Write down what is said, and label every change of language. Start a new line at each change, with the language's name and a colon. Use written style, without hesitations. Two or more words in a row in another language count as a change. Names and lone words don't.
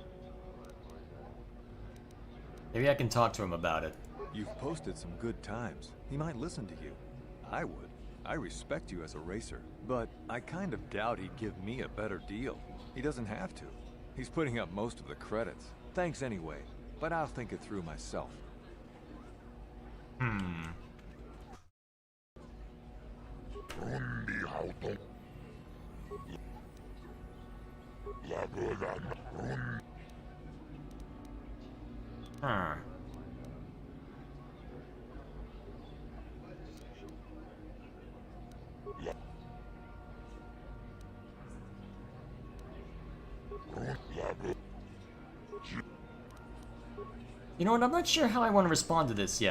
English: Maybe I can talk to him about it. You've posted some good times. He might listen to you. I would. I respect you as a racer. But I kind of doubt he'd give me a better deal. He doesn't have to. He's putting up most of the credits. Thanks anyway. But I'll think it through myself. Rundi Hauton. Lagodan Run. Huh. You know what, I'm not sure how I want to respond to this yet.